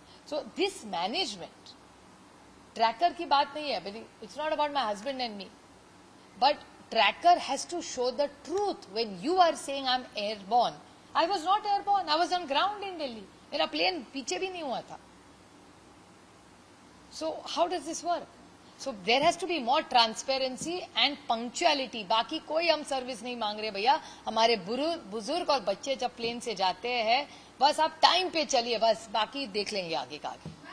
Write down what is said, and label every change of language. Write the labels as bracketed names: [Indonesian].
[English] so this management, [Hindi] tracker की बात नहीं है, [English] It's not about my husband and me, but tracker has to show the truth. When you are saying I am airborne, I was not airborne, I was on ground in Delhi, [Hindi] मेरा plane पीछे भी नहीं हुआ था। [English] So how does this work? So there has to be more transparency and punctuality. [Hindi] बाकी कोई हम service नहीं मांग रहे भैया। हमारे बुजुर्ग और बच्चे जब प्लेन से जाते हैं, बस आप टाइम पे चलिए, बस बाकी देख लेंगे आगे का आगे।